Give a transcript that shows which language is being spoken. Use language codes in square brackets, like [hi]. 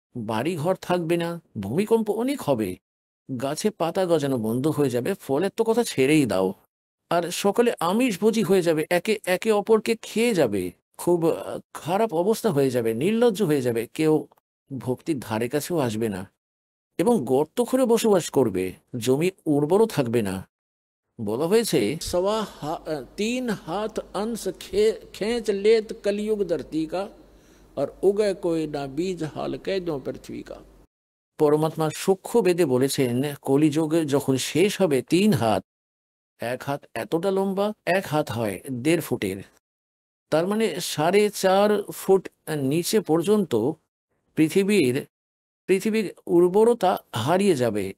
[bn] বাড়ি ঘর থাকবে না, ভূমিকম্প অনেক হবে, গাছে পাতা গজানো বন্ধ হয়ে যাবে, ফলের তো কথা ছেড়েই দাও। আর সকলে আমিষভোজী হয়ে যাবে, একে একে অপরকে খেয়ে যাবে, খুব খারাপ অবস্থা হয়ে যাবে, নির্লজ্জ হয়ে যাবে, কেউ ভক্তির ধারে কাছেও আসবে না, এবং গর্ত করে বসবাস করবে, জমি উর্বরও থাকবে না। বলা হয়েছে [hi] 3 हाथ अंश खेच लेत कलयुग धरती का, और उगे कोई ना बीज हाल कह दो पृथ्वी का। [bn] পরমাত্মা সূক্ষ্ম বেদে বলেছেন কলিযুগে যখন শেষ হবে 3 হাত, 1 হাত এতটা লম্বা, 1 হাত হয় 1.5 ফুটের, তার মানে 4.5 ফুট নিচে পর্যন্ত পৃথিবীর উর্বরতা হারিয়ে যাবে।